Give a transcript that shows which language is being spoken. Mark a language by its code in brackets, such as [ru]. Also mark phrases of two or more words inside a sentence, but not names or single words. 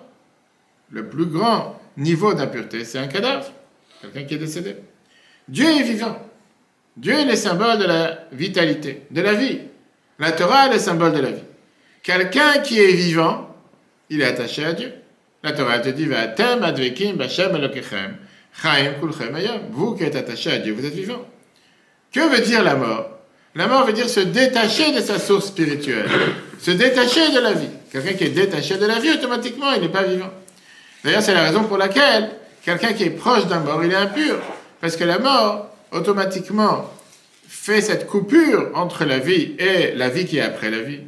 [fr] Le plus grand niveau d'impureté, c'est un cadavre, quelqu'un qui est décédé. Dieu est vivant. Dieu est le symbole de la vitalité, de la vie. La Torah est le symbole de la vie. Quelqu'un qui est vivant, il est attaché à Dieu. La Torah te dit, [he] ואתם הדבקים בה' אלוקיכם חיים כולכם היום. [fr] Vous qui êtes attaché à Dieu, vous êtes vivant. Que veut dire la mort? La mort veut dire se détacher de sa source spirituelle, se détacher de la vie. Quelqu'un qui est détaché de la vie, automatiquement, il n'est pas vivant. D'ailleurs, c'est la raison pour laquelle quelqu'un qui est proche d'un mort, il est impur. Parce que la mort, automatiquement, fait cette coupure entre la vie et la vie qui est après la vie.